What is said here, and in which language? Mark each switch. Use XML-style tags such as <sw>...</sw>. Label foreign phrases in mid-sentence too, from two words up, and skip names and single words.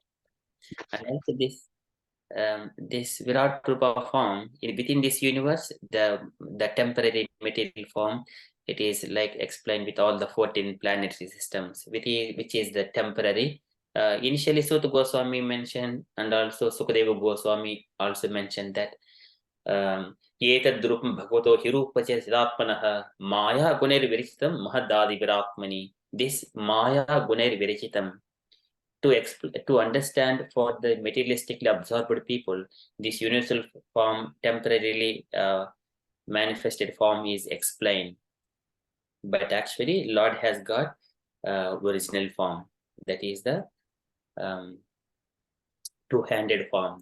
<en>And also this</en> <sa>Virat Rupa</sa> <en>form, within this universe, the temporary material form, it is like explained with all the 14 planetary systems, which is the temporary. Initially, Sutta Goswami mentioned, and also Sukadeva Goswami also mentioned that</en> <sa>Yetad Drupam Bhagavato Hirupacha Siddhatmanaha Maya Guner Virichitam Mahadadi Viratmani. This Maya Guner Virichitam,</sa> <en>to understand for the materialistically absorbed people, this universal form, temporarily manifested form is explained. But actually, Lord has got original form. That is the two-handed form.</en>